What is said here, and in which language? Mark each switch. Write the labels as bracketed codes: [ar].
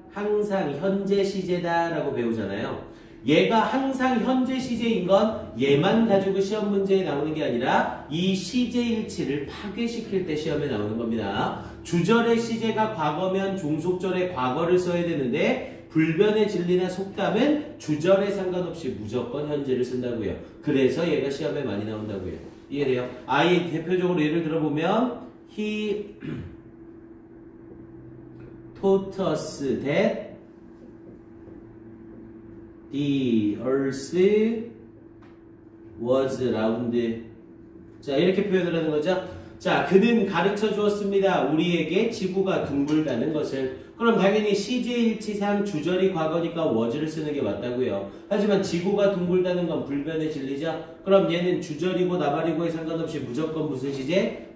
[ko] 항상 현재 시제다 라고 배우잖아요. 얘가 항상 현재 시제인 건 얘만 가지고 시험 문제에 나오는 게 아니라 이 시제일치를 파괴시킬 때 시험에 나오는 겁니다. 주절의 시제가 과거면 종속절에 과거를 써야 되는데 불변의 진리나 속담은 주절에 상관없이 무조건 현재를 쓴다고요. 그래서 얘가 시험에 많이 나온다고요. 이해돼요? 아예 대표적으로 예를 들어보면 [en] He taught us that the earth was round. [ko] 자, 이렇게 표현을 하는 거죠. 자, 그는 가르쳐 주었습니다. 우리에게 지구가 둥글다는 것을. 그럼 당연히 시제일치상 주절이 과거니까 was를 쓰는 게 맞다고요. 하지만 지구가 둥글다는 건 불변의 진리죠. 그럼 얘는 주절이고 나발이고에 상관없이 무조건 무슨 시제?